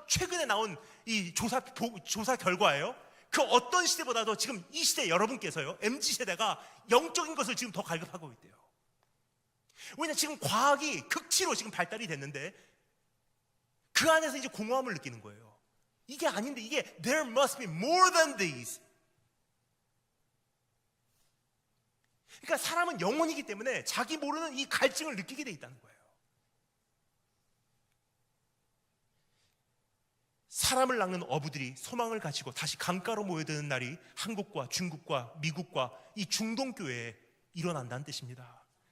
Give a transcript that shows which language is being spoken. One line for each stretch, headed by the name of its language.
Korean: 최근에 나온 이 조사 결과예요. 그 어떤 시대보다도 지금 이 시대 여러분께서요, MZ세대가 영적인 것을 지금 더 갈급하고 있대요. 왜냐, 지금 과학이 극치로 지금 발달이 됐는데 그 안에서 이제 공허함을 느끼는 거예요. 이게 아닌데, 이게
English: there must be more than this.
Korean: 그러니까 사람은 영혼이기 때문에 자기 모르는 이 갈증을 느끼게 돼 있다는 거예요. 사람을 낚는 어부들이 소망을 가지고 다시 강가로 모여드는 날이 한국과 중국과 미국과 이 중동 교회에 일어난다는 뜻입니다.